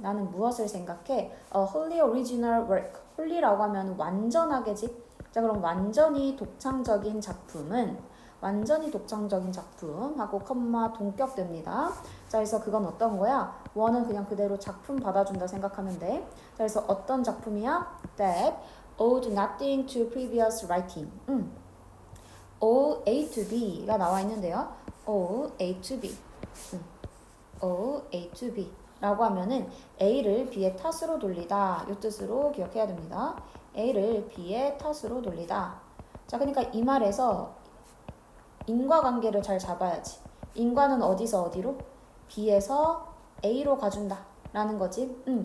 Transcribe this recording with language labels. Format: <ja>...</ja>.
<ko>나는 무엇을 생각해?</ko> <en>A wholly original work.</en> <ko>wholly라고 하면 완전하게지. 자, 그럼 완전히 독창적인 작품은 완전히 독창적인 작품하고 컴마 동격됩니다. 자, 그래서 그건 어떤 거야? 원은 그냥 그대로 작품 받아준다 생각하면 돼. 자, 그래서 어떤 작품이야?</ko> <en>That owed nothing to previous writing. O, A to B가</en> <ko>나와 있는데요.</ko> <en>O, A to B. O, A to B.</en> <ko>라고 하면은 A를 B의 탓으로 돌리다. 이 뜻으로 기억해야 됩니다. A를 B의 탓으로 돌리다. 자, 그러니까 이 말에서 인과관계를 잘 잡아야지. 인과는 어디서 어디로? B에서 A로 가준다 라는 거지.</ko>